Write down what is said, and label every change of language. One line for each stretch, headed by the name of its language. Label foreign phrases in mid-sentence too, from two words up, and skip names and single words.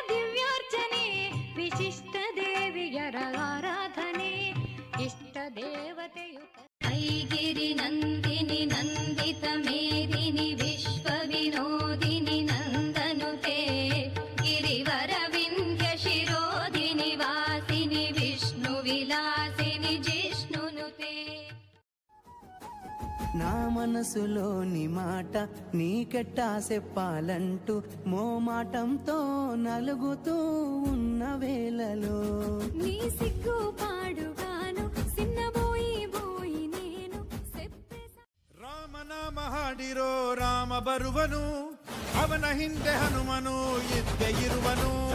Kannada: ದಿವ್ಯಾರ್ಚನೆ ವಿಶಿಷ್ಟ ದೇವಿಯರ ಆರಾಧನೆ, ಇಷ್ಟ ದೇವತೆಯು
Sanskrit: ಐಗಿರಿ ನಂದಿನಿ ನಂದಿತ ಮೇದಿನಿ ವಿಶ್ವ ವಿನೋದಿನಿ ನಂದನುತೆ, ಗಿರಿವರ ವಿಂಧ್ಯ ಶಿರೋಧಿನಿ ವಾಸಿನಿ ವಿಷ್ಣು ವಿಲಾಸಿನಿ ಜಿಷ್ಣುನುತೆ.
Telugu: నా మనసులోని మాట నీకెట్టా చెప్పాలంటూ మోమాటంతో నలుగుతూ ఉన్న వేళలో నీ సిగ్గు పాడుగాను సిన్నబోయి బోయి నేను
Kannada: ರಾಮನಾಮ ಹಾಡಿರೋ ರಾಮ ಬರುವನು, ಅವನ ಹಿಂದೆ ಹನುಮನು ಇದ್ದೇ ಇರುವನು.